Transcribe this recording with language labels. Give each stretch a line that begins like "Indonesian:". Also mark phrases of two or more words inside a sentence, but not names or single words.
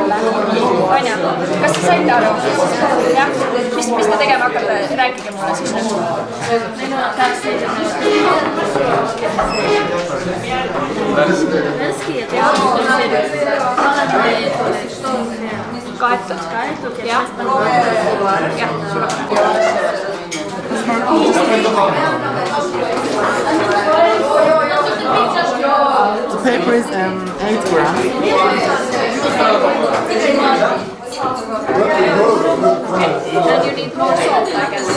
Estonian: Anja, kas te saite aru? Jah? Mis te tegema hakkate? Rääkige mulle siis nüüd. Värski ja teadlikult Kaetud? Jah.
English: The paper is 8 grams. And you need more salt, I guess.